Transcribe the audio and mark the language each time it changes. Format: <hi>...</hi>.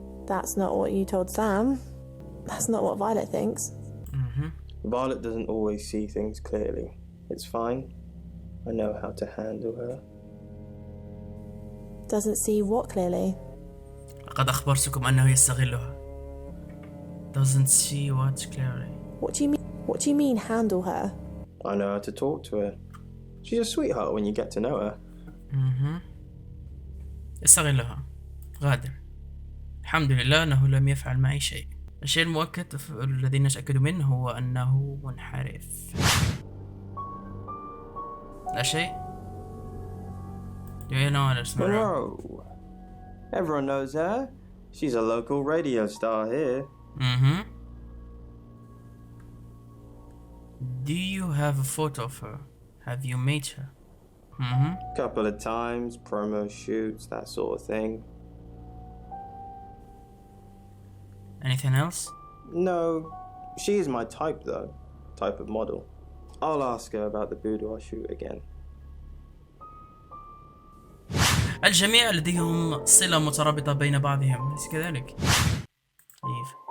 <en>That's not what you told Sam. That's not what Violet thinks. Violet doesn't always see things clearly. It's fine. I know how to handle her. Doesn't see what clearly?</en> <ar>لقد أخبرتكم أنه يستغلها.</ar> <en>Doesn't see what clearly. What do you mean? What do you mean handle her? I know how to talk to her. She's a sweetheart when you get to know her.</en> <ar>يستغلها. غادر. الحمد لله أنه لم يفعل معي شيء. الشيء المؤكد الذي نتأكد منه هو أنه منحرف. لا شيء.</ar> <en>Do you know Alice Monroe? Monroe. Everyone knows her. She's a local radio star here. Do you have a photo of her? Have you met her? Couple of times, promo shoots, that sort of thing. Anything else? No, she is my type though. Type of model. I'll ask her about the boudoir shoot again.</en> <ar>الجميع لديهم صلة مترابطة بين بعضهم، أليس كذلك؟ طيب.</ar>